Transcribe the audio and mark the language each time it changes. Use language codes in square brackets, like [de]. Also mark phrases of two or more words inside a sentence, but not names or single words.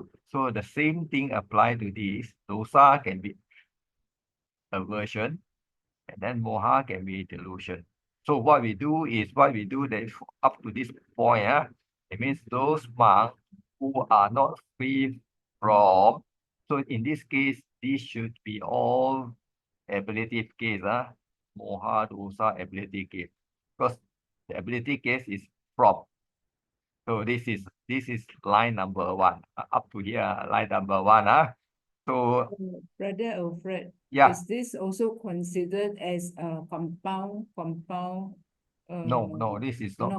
[en] So the same thing apply to this. Dosa can be aversion, and then moha can be delusion. So what we do that up to this point, it means those monks who are not free from. So in this case, this should be all ablative case, moha, dosa, ablative case, because the ablative case is from. So this is line number 1, up to here, line number 1, So Brother Alfred, yeah, is this also considered as a compound? no, this is not